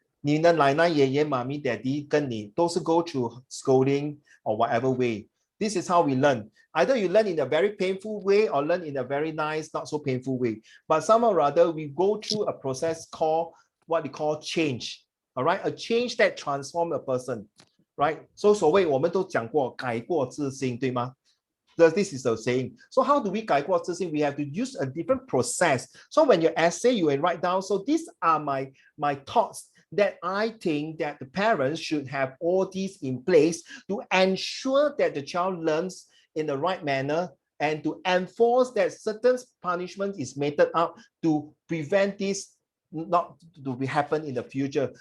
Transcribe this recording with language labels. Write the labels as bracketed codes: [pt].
[zh] 你的奶奶、爷爷、妈咪、daddy 跟你都是 [en] go through scolding or whatever way. This is how we learn. Either you learn in a very painful way or learn in a very nice, not so painful way. But somehow or other, we go through a process called what we call change. All right, a change that transforms a person. Right? [zh] So 所谓我们都讲过改过自新，对吗？ [en] This is the saying. So how do we [zh] 改过自新? [en] We have to use a different process. So when you essay, you will write down. So these are my thoughts that I think that the parents should have all these in place to ensure that the child learns in the right manner and to enforce that certain punishment is meted out to prevent this not to happen in the future.